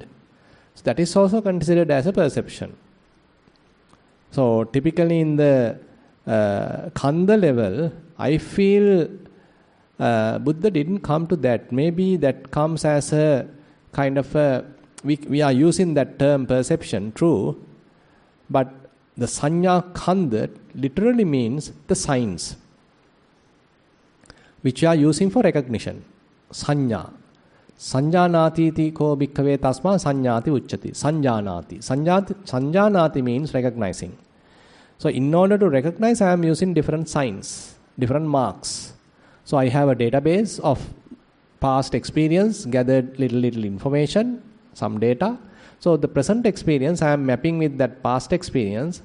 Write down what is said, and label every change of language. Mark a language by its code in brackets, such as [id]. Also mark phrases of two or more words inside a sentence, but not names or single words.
[en] So that is also considered as a perception. So typically in the Kanda level, I feel Buddha didn't come to that. Maybe that comes as a kind of a, we are using that term perception, true, but the [pi] sanya Kanda [en] literally means the signs, which we are using for recognition. [pi] Sanya. Sanjanati ti ko bhikkhave tasma sanyati uchati. Sanjanati. [en] Sanjanati means recognizing. So in order to recognize, I am using different signs, different marks. So I have a database of past experience, gathered little information, some data. So the present experience, I am mapping with that past experience.